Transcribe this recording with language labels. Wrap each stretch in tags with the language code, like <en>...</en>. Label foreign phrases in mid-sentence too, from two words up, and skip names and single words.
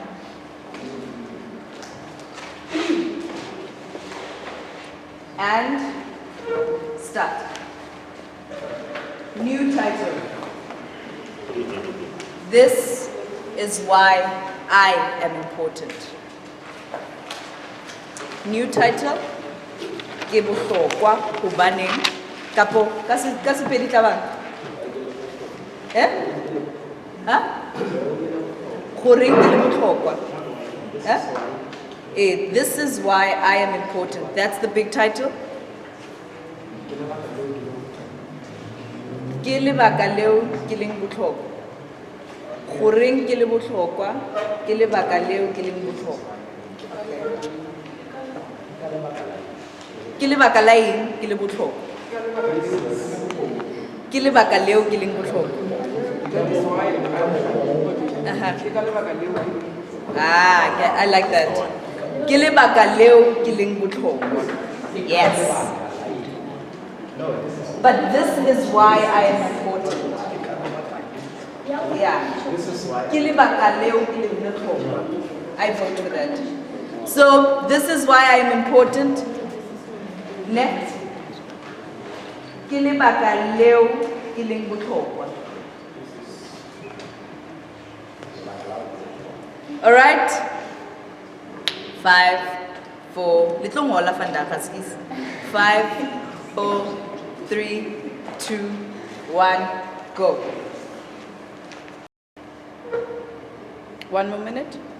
<en>And start. New title. This is why I am important. New title.</en> <st>Ke bohlokwa hobaneng kapo ka sepedi tla bang? Ha?</st> <en>This is why I am important. That's the big title.</en> <st>Ke lebaka leo ke leng bohlokwa. Goreng ke le bohlokwa, ke lebaka leo ke leng bohlokwa. Ke lebaka la eng ke le bohlokwa. Ke lebaka leo ke leng bohlokwa.</st> <en>I like that.</en> <st>Ke lebaka leo ke leng bohlokwa.</st> <en>Yes. But this is why I am important. Yeah.</en> <st>Ke lebaka leo ke leng bohlokwa.</st> <en>I vote for that. So this is why I am important. Next.</en> <st>Ke lebaka leo ke leng bohlokwa.</st> <en>All right. 5, 4. Little more la fandakas is 5, 4, 3, 2, 1. Go. 1 more minute.</en>